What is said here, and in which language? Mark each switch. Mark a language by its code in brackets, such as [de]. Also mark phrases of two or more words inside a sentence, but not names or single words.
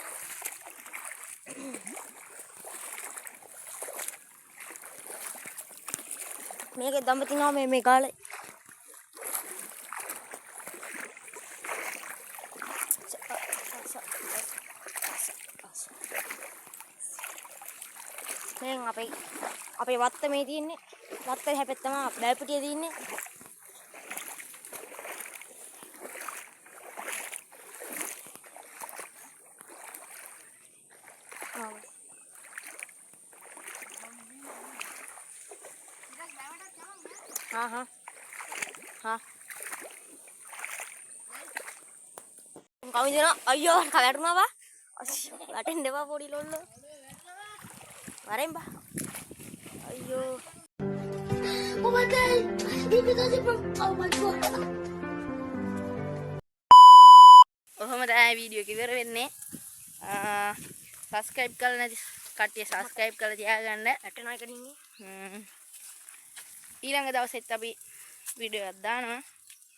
[si] මේකේ දම්බ තිනවා මේ කාලේ. දැන් අපේ වත්ත මේ තියෙන්නේ. වත්තේ හැපෙත් තමයි බෑපිටිය තියෙන්නේ. हाँ कमी देना अयो खाला रूमा बा अटेंड बा पोड़ी लोल अरे बा अयो [en] Oh my god, you can touch it from. Oh my god. [si] ඔහොම තමයි වීඩියෝ එක ඉවර වෙන්නේ. සබස්ක්‍රයිබ් කරලා නැති කට්ටිය සබස්ක්‍රයිබ් කරලා තියාගන්න. ඇටනා එකට ඉන්නේ ඊළඟ දවසෙත් අපි වීඩියෝ එකක් දානවා.